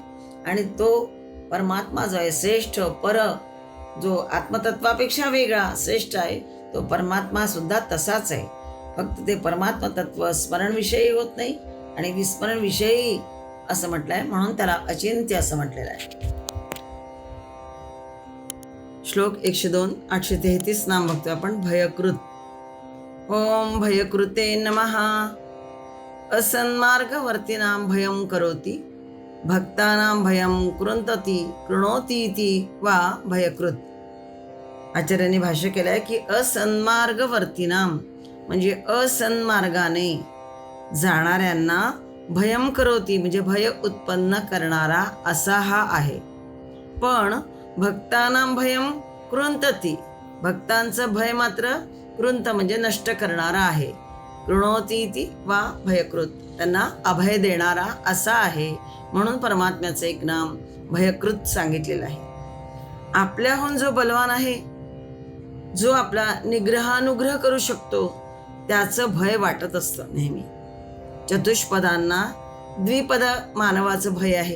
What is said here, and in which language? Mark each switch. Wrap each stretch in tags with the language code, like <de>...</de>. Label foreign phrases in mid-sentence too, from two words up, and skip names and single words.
<mr>आणि तो परमात्मा जो आहे श्रेष्ठ, जो आत्मतत्वापेक्षा वेगळा श्रेष्ठ आहे, तो परमात्मा सुद्धा तसाच आहे. फक्त ते परमात्मा तत्व स्मरण विषयी होत नाही आणि विस्मरण विषयी असं म्हटलंय, म्हणून त्याला अचिंत्य असं म्हटलेलं आहे. श्लोक 102, 833 नाम बघतोय आपण. भयकृत.</mr> <sa>ओम भयकृते नमः. असन्मार्गवर्तीनां भयं करोति, भक्तानां भयं कृणोति इति वा भयकृत.</sa> <mr>आचार्यांनी भाष्य केलं आहे की असन्मार्गवर्तीनां म्हणजे असन्मार्गाने जाणाऱ्यांना</mr> <sa>भयं करोति</sa> <mr>म्हणजे भय उत्पन्न करणारा असा हा आहे.</mr> <sa>पण भक्तानां भयं कृंतति,</sa> <mr>भक्तांचं भय मात्र कृंत म्हणजे नष्ट करणारा आहे.</mr> <sa>कृणोति इति वा भयकृत,</sa> <mr>त्यांना अभय देणारा असा आहे. म्हणून परमात्म्याचं एक नाम भयकृत सांगितलेलं आहे. आपल्याहून जो बलवान आहे, जो आपला निग्रहानुग्रह करू शकतो, त्याचं भय वाटत असतं नेहमी. चतुष्पदांना द्विपद मानवाचं भय आहे.</mr>